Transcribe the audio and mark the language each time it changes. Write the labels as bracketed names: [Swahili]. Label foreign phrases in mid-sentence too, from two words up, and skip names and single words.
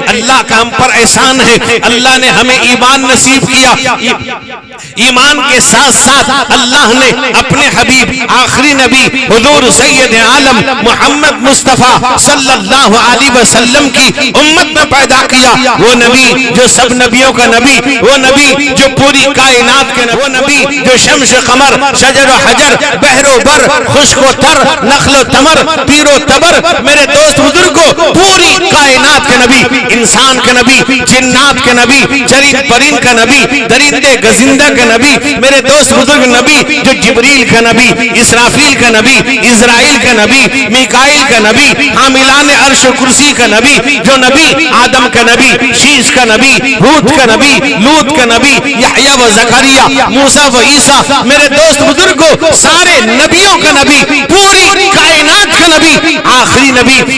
[Urdu] اللہ کا ہم پر احسان ہے، اللہ نے ہمیں ایمان نصیب کیا، ایمان کے ساتھ ساتھ اللہ نے اپنے حبیب آخری نبی حضور سید عالم محمد مصطفیٰ صلی اللہ علیہ وسلم کی امت میں پیدا کیا۔ وہ نبی جو سب نبیوں کا نبی، وہ نبی جو پوری کائنات کے نبی، وہ نبی جو شمس قمر شجر و حجر بحر و بر خشک و تر نخل و تمر پیر و تبر، میرے دوست بزرگوں پوری کائنات کے نبی، انسان کے نبی، جنات کے نبی، چرند پرند کا نبی، درندے گزندہ کا نبی، میرے دوست بزرگ نبی جو جبریل کا نبی، اسرافیل کا نبی، اسرائیل کا نبی، میکائیل کا نبی، حاملان عرش و کرسی کا نبی، جو نبی آدم کا نبی، شیش کا نبی، ہود کا نبی، لوط کا نبی، یحییٰ و زکریا، موسیٰ و عیسیٰ، میرے دوست بزرگوں سارے نبیوں کا نبی، پوری کائنات کا نبی، آخری نبی۔